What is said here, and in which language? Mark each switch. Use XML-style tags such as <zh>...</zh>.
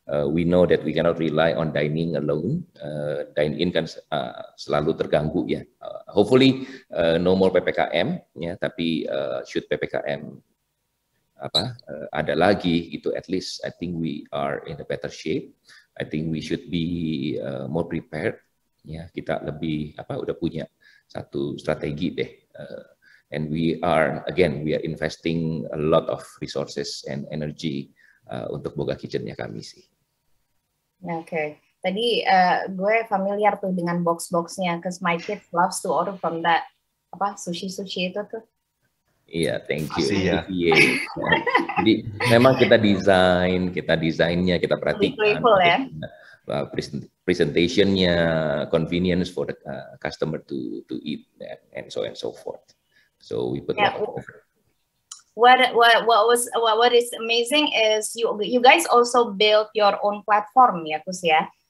<en>We know that we cannot rely on dining alone.</en> <id>Dine-in kan selalu terganggu ya.</id> <en>Hopefully no more PPKM ya, tapi should PPKM</en> <id>ada lagi gitu,</id> <en>at least I think we are in a better shape. I think we should be more prepared ya.</en> <id>Kita lebih udah punya satu strategi deh.</id> <en>And we are investing a lot of resources and energy</en> <id>untuk Boga Kitchen-nya kami sih. Oke. Tadi gue familiar tuh dengan box-boxnya,</id> <en>cause my kids loves to order from that sushi</en> <id>itu tuh. Iya,</id> <en>thank you.</en> <id>Ya. Jadi memang kita desainnya, kita perhatikan. Ya?</id> <en>Presentationnya, convenience for the customer to eat and so forth. So we put a lot of effort. what is amazing is you guys also built your own platform</en> <id>ya Kus ya.</id>